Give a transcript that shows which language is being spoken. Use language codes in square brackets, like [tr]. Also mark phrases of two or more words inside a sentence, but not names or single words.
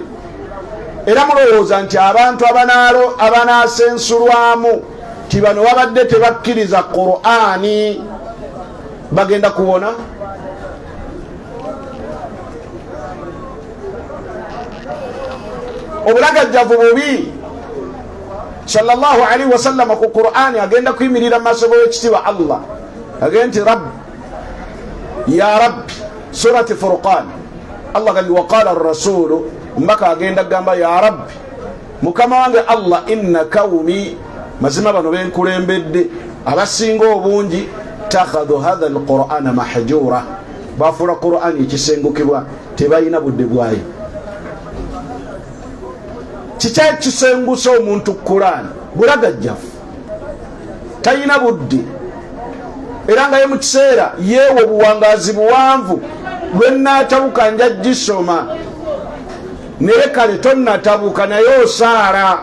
[lg] Era mulowooza nti abantu abanaasensulwamu ti bano babadde tebakkiriza Qur'ani bagenda kuwona? Obulagajjavu bubi. [ar] صلى الله عليه وسلم [lg] ku Qur'ani agenda kuyimirira mu maaso g'ekitiibwa Allah, agenda nti [ar] رب يا رب, [lg] surati Furqan, Allah gali [ar] وقال الرسول, [lg] mbaka agenda gamba [ar] يا رب, [lg] mukama wange Allah, [ar] إن قومي, [lg] mazima bano benkulembedde abasinga obungi, [ar] اتخذوا هذا القرآن مهجورا, [lg] bafuula Qur'ani ekisengukibwa, tebalina budde bwayo. Kiki ekisengusa omuntu Qur'ani? Bulagajjavu, talina budde, era nga ye mu kiseera yeewa obuwangaazi buwanvu, lwe naatabuka nja gisoma, naye kale tonnatabuka naye osaala.